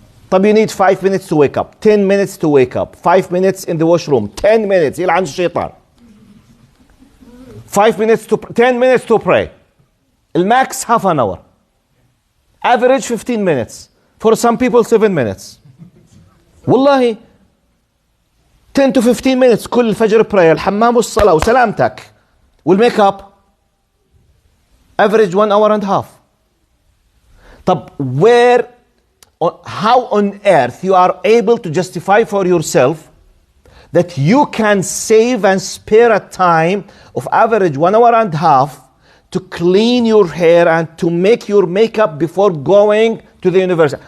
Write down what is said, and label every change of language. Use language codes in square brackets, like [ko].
[en] طب you need 5 minutes to wake up, 10 minutes to wake up, 5 minutes in the washroom, 10 minutes, [ar] يلعن الشيطان. [en] 5 minutes to 10 minutes to pray. Max half an hour. Average 15 minutes. For some people 7 minutes. [ar] والله [en] 10 to 15 minutes [ar] كل الفجر prayer, الحمام والصلاة وسلامتك والميك up. [en] Average 1 hour and a half. طب how on earth you are able to justify for yourself that you can save and spare a time of average 1 hour and a half to clean your hair and to make your makeup before going to the university?